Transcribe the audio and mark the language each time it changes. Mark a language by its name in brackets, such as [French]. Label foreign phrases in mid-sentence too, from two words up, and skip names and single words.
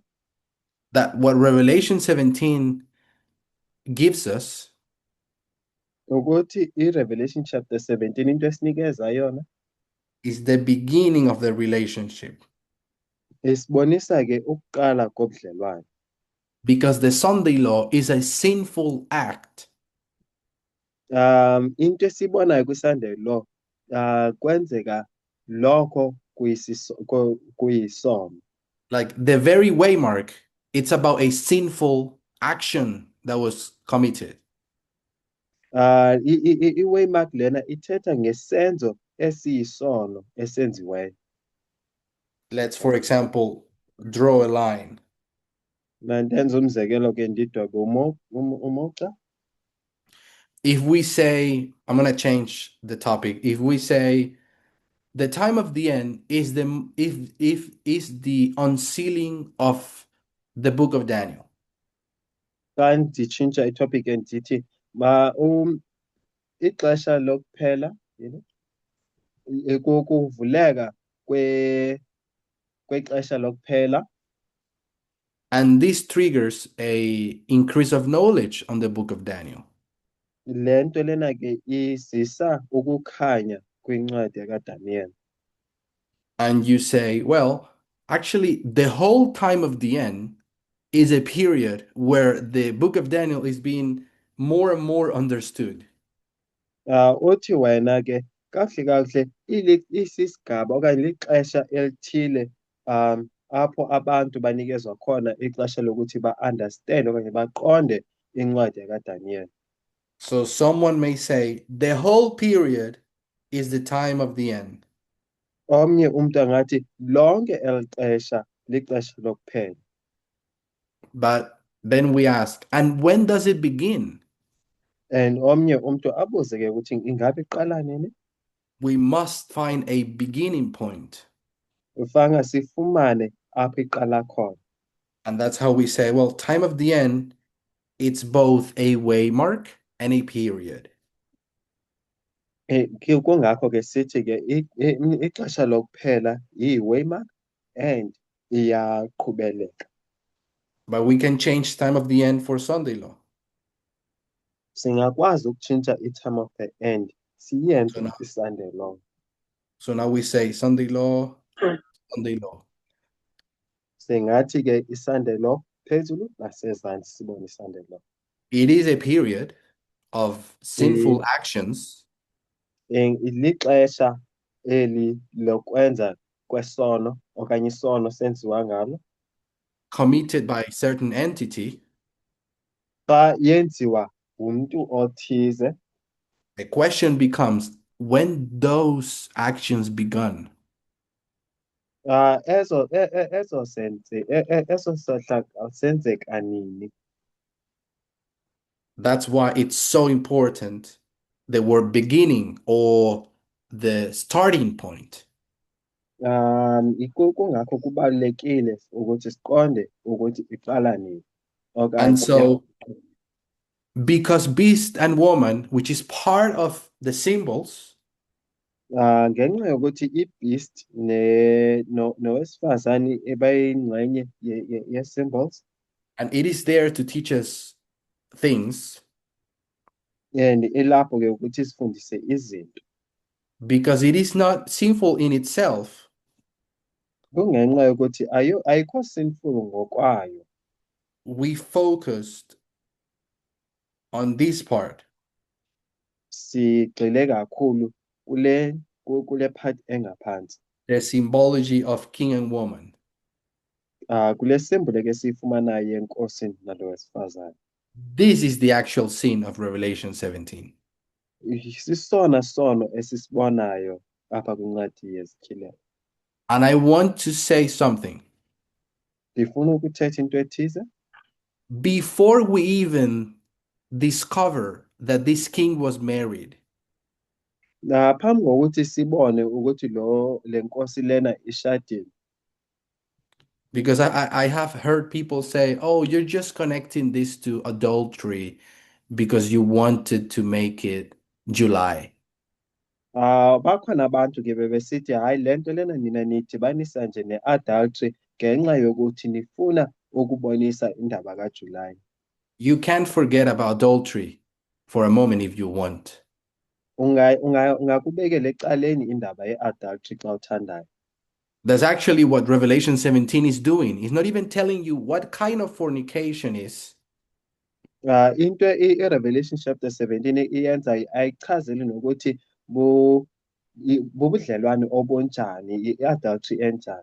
[English] that what Revelation 17 gives us [Xhosa] ukuthi iRevelation chapter 17 into esinikeza yona [English] is the beginning of the relationship. [Xhosa] isibonisa ke ukuqala kobudlelwane. [English] Because the Sunday law is a sinful act. [Xhosa] Into esibonayo kwiSunday law kwenzeka lokho kuyisono. [English] Like the very waymark, it's about a sinful action that was committed. [Xhosa] I-waymark lena ithetha ngesenzo esiyisono esenziweyo. [English] Let's, for example, draw a line. [Xhosa] Mandenza umzekelo ke ndidwebe umugca. [English] if we say, I'm going to change the topic. If we say the time of the end is the unsealing of the book of Daniel. [Xhosa] Xa nditshintsha itopic ndithi ixesha lokuphela kuvuleka kwexesha lokuphela, [English] And this triggers a increase of knowledge on the book of Daniel. [Xhosa] le nto lena ke izisa ukukhanya kwincwadi kaDaniel. [English] And you say, well, actually, the whole time of the end is a period where the book of Daniel is being more and more understood. [Xhosa] Uthi wena ke kakuhle kakuhle isisigaba okanye lixesha elithile apho abantu banikezwa khona ixesha lokuthi ba-understand okanye baqonde incwadi kaDaniel. [English] So someone may say the whole period is the time of the end. [Xhosa] Omnye umntu angathi lonke eli xesha lixesha lokuphela. [English] But then we ask, and when does it begin? [Xhosa] And omnye umntu abuze ke ukuthi ingabe iqala nini? [English] We must find a beginning point. [Xhosa] Ufanga sifumane apho iqala khona. [English] And that's how we say, well, time of the end, it's both a waymark and a period. [Xhosa] Kungakho ke sithi ke ixesha lokuphela yi-waymark and iyaqhubeleka. [English] But we can change time of the end for Sunday law. [Xhosa] Singakwazi ukutshintsha i- [English] time of the end [Xhosa] siyenze [English] So now- [Xhosa] i-Sunday law. [English] So now we say Sunday law, Sunday law. [Xhosa] Singathi ke i-Sunday law phezulu nasezantsi sibone i-Sunday law. [English] It is a period of sinful actions [Xhosa] Lixesha eli lokwenza kwesono okanye isono senziwa ngalo [English] committed by a certain entity. [Xhosa] xa yenziwa ngumntu othize. [English] The question becomes, when those actions begun? [Xhosa] Eso senzeka nini? [English] That's why it's so important the word beginning or the starting point. [Xhosa] Kungakho kubalulekile ukuthi siqonde ukuthi iqala nini. [English] And so, because beast and woman, which is part of the symbols, [Zulu] ngenxa yokuthi i-beast nowesifazane bayingxenye ye-symbols, [English] and it is there to teach us things, [Zulu] and ilapho ke ukuthi sifundise izinto. [English] because it is not sinful in itself, [Zulu] Kungenxa yokuthi ayikho sinful ngokwayo. [English] we focused on this part. [Zulu] Sigxile kakhulu kule part engaphansi. [English] The symbology of king and woman. [Xhosa] Kule symbol ke siyifumanayo yenkosi nalo wesifazane. [English] This is the actual sin of Revelation 17. [Xhosa] Sisona sono esisibonayo apha kwincwadi yezityhilelo. [English] And I want to say something. [Xhosa] Ndifuna ukuthetha into ethize. [English] Before we even discover that this king was married, [Xhosa] Phambi kokuthi sibone ukuthi le nkosi lena ishadile. [English] because I have heard people say, oh, you're just connecting this to adultery because you wanted to make it July. [Xhosa] Bakhona abantu ke bebesithi hayi le nto lena nina nidibanisa nje ne-adultery ngenxa yokuthi nifuna ukubonisa indaba kaJulayi. [English] You can't forget about adultery for a moment if you want. [Xhosa] Ungakubekela ecaleni indaba ye-adultery xa uthandayo. [English] That's actually what Revelation 17 is doing. It's not even telling you what kind of fornication is. [Xhosa] Into i-Revelation chapter 17 iyenza ayichazeli nokuthi bubudlelwane obunjani, i-adultery enjani.